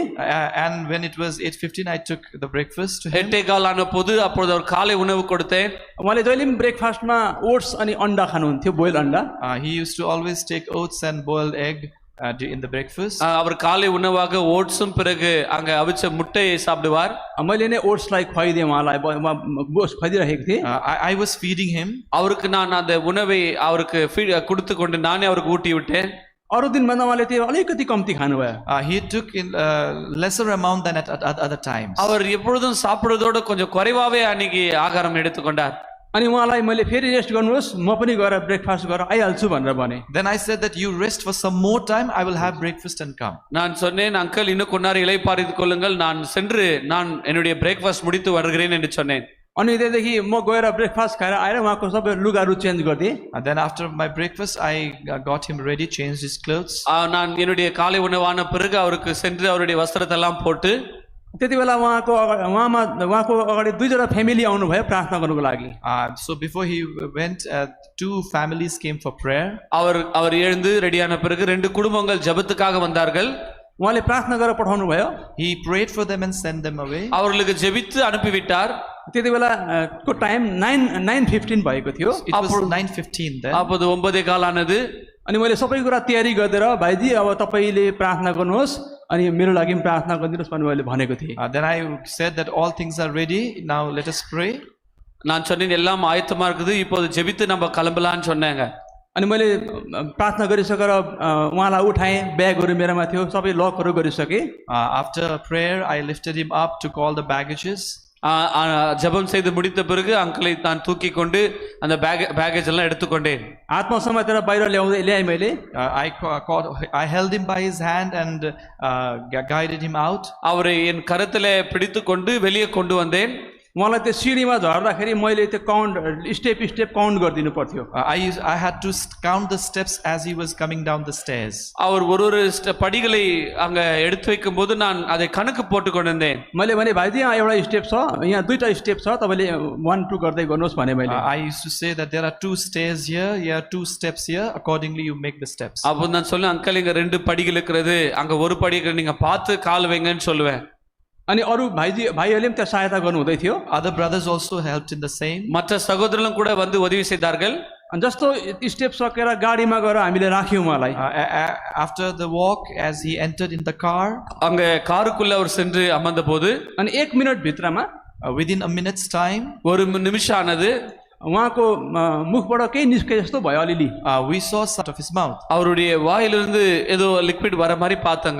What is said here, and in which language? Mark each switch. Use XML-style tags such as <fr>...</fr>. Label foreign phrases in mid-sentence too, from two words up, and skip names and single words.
<en>And when it was 8:15, I took the breakfast to him.</en> <ta>8:15 ஆன போது அப்பொழுது அவர் காலை உணவு கொடுத்தேன்.</ta> <ne>उहाँले जहिले पनि ब्रेकफास्टमा ओट्स अनि अन्डा खानुहुन्थ्यो बोइल अन्डा</ne> <en>He used to always take oats and boiled egg in the breakfast.</en> <ta>அவர் காலை உணவாக ஓட்ஸும் பிறகு அங்க அவிச்ச முட்டையை சாப்பிடுவார்.</ta> <ne>मैले नै ओट्सलाई खुवाइदिएँ उहाँलाई ओट्स खुवाइदिरहेको थिएँ</ne> <en>I was feeding him.</en> <ta>அவருக்கு நான் அந்த உணவை அவருக்கு கொடுத்து கொண்டு நானே அவருக்கு ஊட்டி விட்டேன்.</ta> <ne>अरू दिनभन्दा उहाँले त्यो अलिकति कम्ती खानुभयो</ne> <en>He took in lesser amount than at other times.</en> <ta>அவர் எப்பொழுதும் சாப்பிடுறதோட கொஞ்சம் குறைவாவே அன்னைக்கு ஆகாரம் எடுத்துக்கொண்டார்.</ta> <ne>अनि उहाँलाई मैले फेरि रेस्ट गर्नुहोस् म पनि गएर ब्रेकफास्ट गरेर आइहाल्छु भनेर भने</ne> <en>Then I said that you rest for some more time, I will have breakfast and come.</en> <ta>நான் சொன்னேன், அங்கிள் இன்னும் கொஞ்ச நேரம் இளைப்பாறித்துக் கொள்ளுங்கள், நான் சென்று நான் என்னுடைய பிரேக்ஃபாஸ்ட் முடித்து வருகிறேன் என்று சொன்னேன்.</ta> <ne>अनि त्यहाँदेखि म गएर ब्रेकफास्ट खाएर आएर उहाँको सबै लुगाहरू चेन्ज गरिदिएँ</ne> <en>Then after my breakfast, I got him ready, changed his clothes.</en> <ta>நான் என்னுடைய காலை உணவான பிறகு அவருக்கு சென்று அவருடைய வஸ்திரத்தை எல்லாம் போட்டு</ta> <ne>त्यति बेला उहाँको अगाडि 2 जना फ्यामिली आउनुभयो प्रार्थना गर्नुको लागि</ne> <en>So before he went, 2 families came for prayer.</en> <ta>அவர் எழுந்து ரெடியான பிறகு 2 குடும்பங்கள் ஜெபத்துக்காக வந்தார்கள்.</ta> <ne>उहाँले प्रार्थना गरेर पठाउनु भयो</ne> <en>He prayed for them and sent them away.</en> <ta>அவர்களுக்கு ஜெபித்து அனுப்பிவிட்டார்.</ta> <ne>त्यति बेला को टाइम 9:15 भएको थियो</ne> <en>It was 9:15 then.</en> <ta>அப்போது 9:15 ஆனது.</ta> <ne>अनि मैले सबै कुरा तयारी गरेर भाइजी अब तपाईले प्रार्थना गर्नुहोस् अनि मेरो लागि पनि प्रार्थना गरिदिनुहोस् भनेर मैले भनेको थिएँ</ne> <en>Then I said that all things are ready, now let us pray.</en> <ta>நான் சொன்னேன், எல்லாம் ஆயத்தமா இருக்குது, இப்போது ஜெபித்து நம்ம கிளம்பலாம்னு சொன்னாங்க.</ta> <ne>अनि मैले प्रार्थना गरिसकेर उहाँलाई उठाएँ ब्यागहरू मेरोमा थियो सबै लकहरू गरिसकेँ</ne> <en>After prayer, I lifted him up, took all the baggages.</en> <ta>ஜெபம் செய்து முடித்த பிறகு அங்கிளை நான் தூக்கி கொண்டு அந்த பேக்கேஜ் எல்லாம் எடுத்துக்கொண்டேன்.</ta> <ne>हातमा समातेर बाहिर ल्याएँ मैले</ne> <en>I held him by his hand and guided him out.</en> <ta>அவரை என் கரத்திலே பிடித்து கொண்டு வெளியே கொண்டு வந்தேன்.</ta> <ne>उहाँलाई त्यो सिँढीमा झर्दाखेरि मैले त्यो</ne> <en>count step count</en> <ne>गरिदिनु पर्थ्यो</ne> <en>I had to count the steps as he was coming down the stairs.</en> <ta>அவர் ஒரு படிகளை அங்க எடுத்து வைக்கும் போது நான் அதை கணக்கு போட்டு கொண்டிருந்தேன்.</ta> <ne>मैले भने भाइजी यहाँ एउटा स्टेप छ यहाँ दुईटा स्टेप छ तपाईँले 1 2 गर्दै गर्नुहोस् भने मैले</ne> <en>I used to say that there are 2 stairs here, 2 steps here. Accordingly, you make the steps.</en> <ta>அப்போ நான் சொல்ல அங்கிள் இங்க 2 படிகள் இருக்கிறது அங்க ஒரு படி நீங்க பார்த்து கால் வைங்கன்னு சொல்லுவேன்.</ta> <ne>अनि अरू भाइहरूले पनि त्यहाँ सहायता गर्नु हुँदै थियो</ne> <en>Other brothers also helped in the same.</en> <ta>மற்ற சகோதரர்களும் கூட வந்து உதவி செய்தார்கள்.</ta> <ne>अनि जस्तो स्टेप सकेर गाडीमा गएर हामीले राख्यौँ उहाँलाई</ne> <en>After the walk, as he entered in the car,</en> <ta>அங்க காருக்குள்ள அவர் சென்று அமர்ந்த போது</ta> <ne>अनि 1 मिनट भित्रमा</ne> <en>within a minute's time,</en> <ta>ஒரு நிமிஷம் ஆனது</ta> <ne>उहाँको मुखबाट केही निस्के जस्तो भयो अलिअलि</ne> <en>we saw out of his mouth.</en> <ta>அவருடைய வாயிலிருந்து ஏதோ லிக்விட் வர மாதிரி பார்த்தாங்க.</ta>